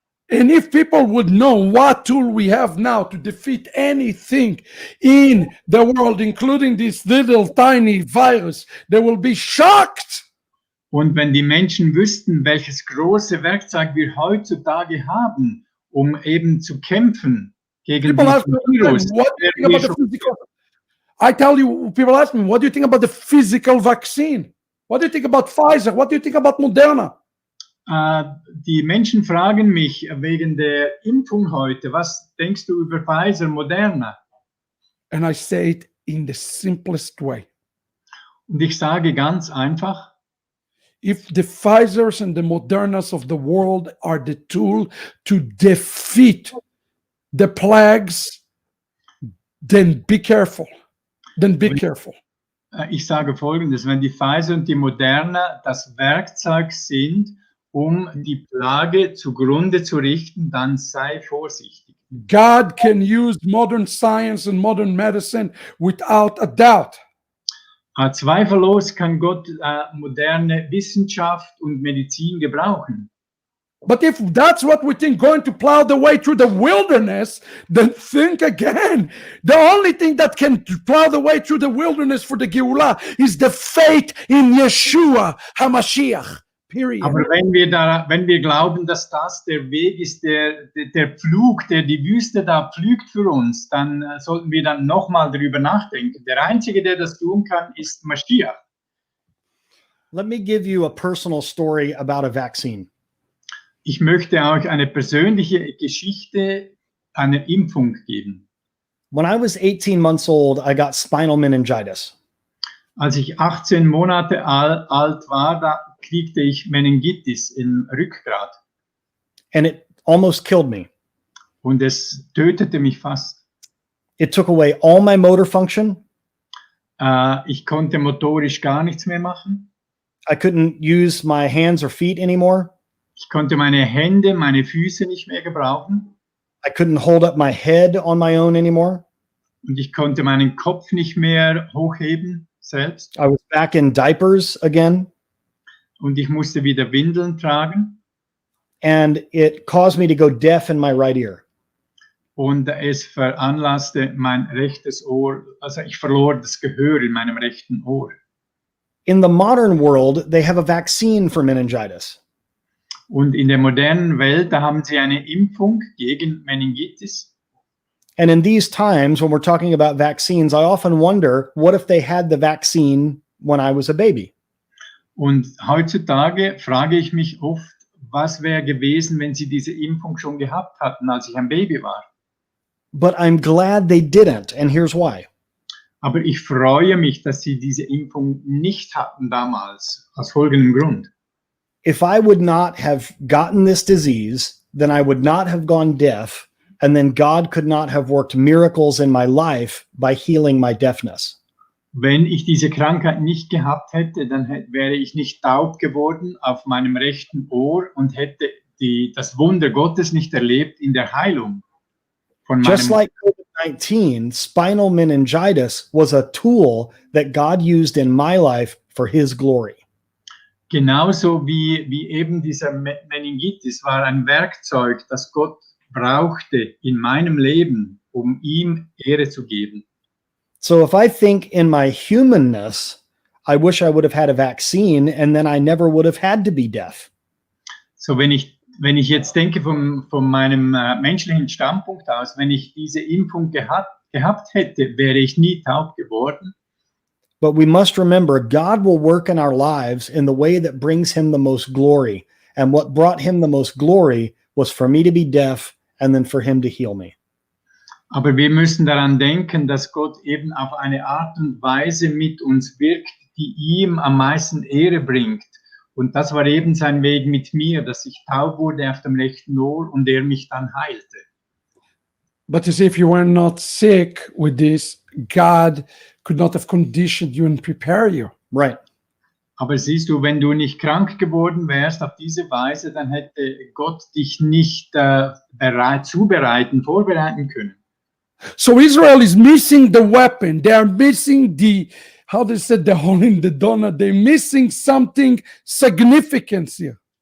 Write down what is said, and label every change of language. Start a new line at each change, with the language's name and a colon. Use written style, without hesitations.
English: And if people would know what tool we have now to defeat anything in the world, including this little tiny virus, they will be shocked.
German: Und wenn die Menschen wüssten, welches große Werkzeug wir heutzutage haben, um eben zu kämpfen gegen
English: People ask
German: diesen
English: me,
German: Virus,
English: what do you think about the physical? I tell you, people ask me, what do you think about the physical vaccine? What do you think about Pfizer? What do you think about Moderna?
German: Die Menschen fragen mich wegen der Impfung heute, was denkst du über Pfizer, Moderna?
English: And I say it in the simplest way.
German: Und ich sage ganz einfach,
English: if the Pfizers and the Modernas of the world are the tool to defeat the plagues, then be careful. Then be careful.
German: Ich sage Folgendes, wenn die Pfizer und die Moderna das Werkzeug sind, um die Plage zugrunde zu richten, dann sei vorsichtig.
English: God can use modern science and modern medicine without a doubt.
German: Zweifellos kann Gott moderne Wissenschaft und Medizin gebrauchen.
English: But if that's what we think going to plow the way through the wilderness, then think again. The only thing that can plow the way through the wilderness for the Geulah is the faith in Yeshua HaMashiach. Period.
German: Aber wenn wir glauben, dass das der Weg ist, der Pflug, der die Wüste da pflügt für uns, dann sollten wir dann nochmal darüber nachdenken. Der Einzige, der das tun kann, ist Mashiach.
English: Let me give you a personal story about a vaccine.
German: Ich möchte euch eine persönliche Geschichte einer Impfung geben.
English: When I was 18 months old, I got spinal meningitis.
German: Als ich 18 Monate alt war, da kriegte ich Meningitis im Rückgrat.
English: And it almost killed me.
German: Und es tötete mich fast.
English: It took away all my motor function.
German: Ich konnte motorisch gar nichts mehr machen.
English: I couldn't use my hands or feet anymore.
German: Ich konnte meine Hände, meine Füße nicht mehr gebrauchen.
English: I couldn't hold up my head on my own anymore.
German: Und ich konnte meinen Kopf nicht mehr hochheben selbst.
English: I was back in diapers again.
German: Und ich musste wieder Windeln tragen.
English: And it caused me to go deaf in my right ear.
German: Und es veranlasste mein rechtes Ohr, also ich verlor das Gehör in meinem rechten Ohr.
English: In the modern world, they have a vaccine for meningitis.
German: Und in der modernen Welt, da haben sie eine Impfung gegen Meningitis.
English: And in these times, when we're talking about vaccines, I often wonder, what if they had the vaccine when I was a baby?
German: Und heutzutage frage ich mich oft, was wäre gewesen, wenn sie diese Impfung schon gehabt hatten, als ich ein Baby war.
English: But I'm glad they didn't, and here's why.
German: Aber ich freue mich, dass sie diese Impfung nicht hatten damals, aus folgendem Grund.
English: If I would not have gotten this disease, then I would not have gone deaf, and then God could not have worked miracles in my life by healing my deafness.
German: Wenn ich diese Krankheit nicht gehabt hätte, dann wäre ich nicht taub geworden auf meinem rechten Ohr und hätte das Wunder Gottes nicht erlebt in der Heilung von
English: Just
German: meinem
English: like COVID-19, spinal meningitis was a tool that God used in my life for his glory.
German: Genauso wie eben dieser Meningitis war ein Werkzeug, das Gott brauchte in meinem Leben, um ihm Ehre zu geben.
English: So if I think in my humanness, I wish I would have had a vaccine and then I never would have had to be deaf.
German: So wenn ich jetzt denke von meinem menschlichen Standpunkt aus, wenn ich diese Impfung gehabt hätte, wäre ich nie taub geworden.
English: But we must remember, God will work in our lives in the way that brings him the most glory. And what brought him the most glory was for me to be deaf and then for him to heal me.
German: Aber wir müssen daran denken, dass Gott eben auf eine Art und Weise mit uns wirkt, die ihm am meisten Ehre bringt. Und das war eben sein Weg mit mir, dass ich taub wurde auf dem rechten Ohr und er mich dann heilte.
English: But as if you were not sick with this, God could not have conditioned you and prepare you. Right.
German: Aber siehst du, wenn du nicht krank geworden wärst auf diese Weise, dann hätte Gott dich nicht vorbereiten können.
English: So Israel is missing the weapon. They are missing the, how they said, the hole in the donut. They're missing something significant here.